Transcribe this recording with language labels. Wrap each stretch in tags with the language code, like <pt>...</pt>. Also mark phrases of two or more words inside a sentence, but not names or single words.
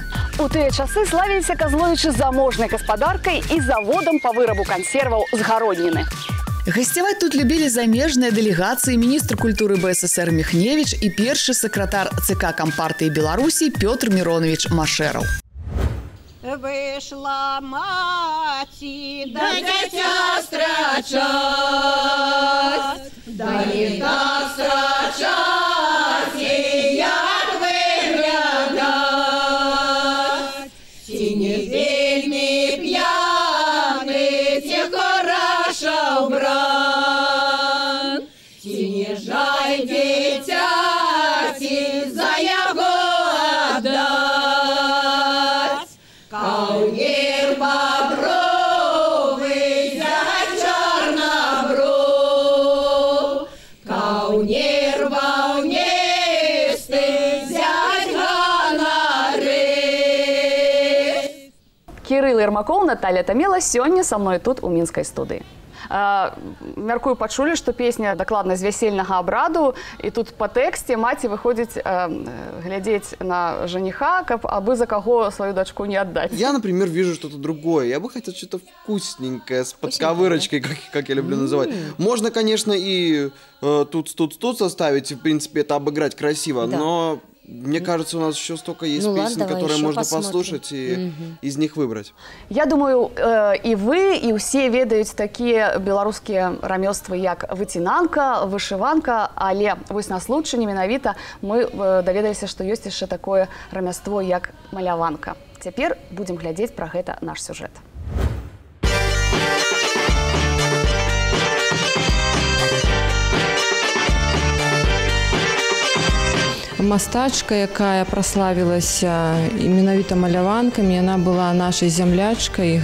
<be>У тыя часы славіліся Казловічы заможнай гаспадаркай і заводам па вырабу кансерваў з гародніны. Гасцяваць тут любілі замежныя дэлегацыі, міністр культуры БССР Міхневіч і першы сакратар ЦК Кампартыі Беларусі Пётр Міронович Машэраў. вышла маці,</be> <uk>Да дитя страчать, да не так страчать, і як виглядать. Ці не вельми п'яний, ці хороша вбран, ці не жаль дитяті за його отдать. Каунір бобровий, зять чорнобров, каунір вовнистий, зять гонорист.</uk> <be>Кірыл Ермакоў, Наталля Тамела сёння са мной тут у мінскай студыі. Мяркую, пачулі, што песня дакладна з вясельнага абраду, і тут па тэксце маці выходзіць глядзець на жаніха, каб абы за каго сваю дачку не отдать.</be> <ru>Я, например, вижу что-то другое. Я бы хотел что-то вкусненькое, с подковырочкой, как я люблю называть. Можно, конечно, и тут составить, в принципе, это обыграть красиво, Да. но мне кажется, у нас еще столько есть Ну, песен, ладно, которые еще можно посмотрим. послушать и из них выбрать.</ru> <be>Я думаю, і ви, і ўсе ведаюць такія беларускія рамёствы, як выцінанка, вышыванка, але вось на случайне менавіта мы даведаліся, што ёсць яшчэ такое рамяство, як маляванка. Цяпер будзем глядзець пра гэта наш сюжэт. Мастачка, якая праславілася менавіта маляванкамі, яна была нашай зямлячкай.</be>